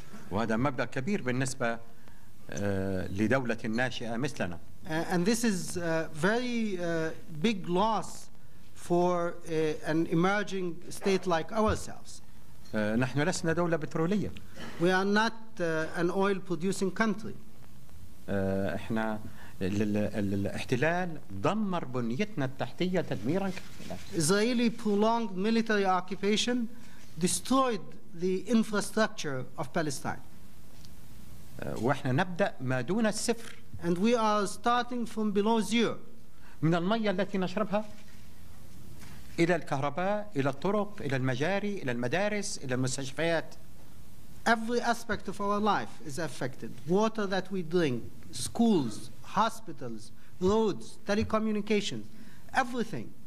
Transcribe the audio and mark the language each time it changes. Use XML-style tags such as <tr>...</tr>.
<ar>وهذا مبلغ كبير بالنسبة لدولة ناشئة مثلنا.</ar> <en>And this is a very big loss for an emerging state like ourselves.</en> <ar>نحن لسنا دولة بترولية.</ar> <en>We are not an oil-producing country.</en> <ar>احنا الاحتلال دمر بنيتنا التحتية تدميرا كاملا.</ar> <en>Israeli prolonged military occupation destroyed the infrastructure of Palestine.</en> <ar>واحنا نبدأ ما دون الصفر.</ar> <en>And we are starting from below zero.</en> <ar>من المية التي نشربها إلى الكهرباء، إلى الطرق، إلى المجاري، إلى المدارس، إلى المستشفيات.</ar> <en>Every aspect of our life is affected. Water that we drink, schools, hospitals, roads, telecommunications, everything.</en>